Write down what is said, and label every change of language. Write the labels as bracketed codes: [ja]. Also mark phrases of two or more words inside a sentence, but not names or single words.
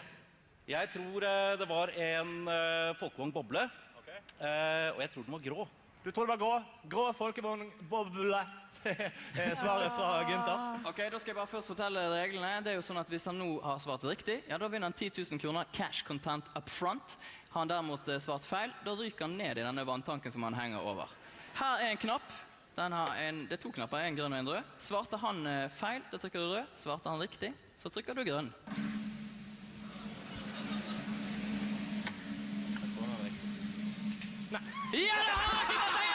[no] Jeg tror det var en folkevogn boble, og jeg tror den var grå. Du tror det var grå? Grå folkevogn boble. Svaret fra Günther. Ok, da skal jeg bare først fortelle reglene. Det er jo sånn at hvis han nå har svart riktig, ja, da vinner han 10 000 kroner [en] cash content up front. [no] Har han derimot svart feil, da ryker han ned i denne vanntanken som han henger over. Her er en knapp. Det er 2 knapper, en grønn og en rød. Svarte han feil, da trykker du rød. Svarte han riktig, så trykker du grønn. Ja, det har han ikke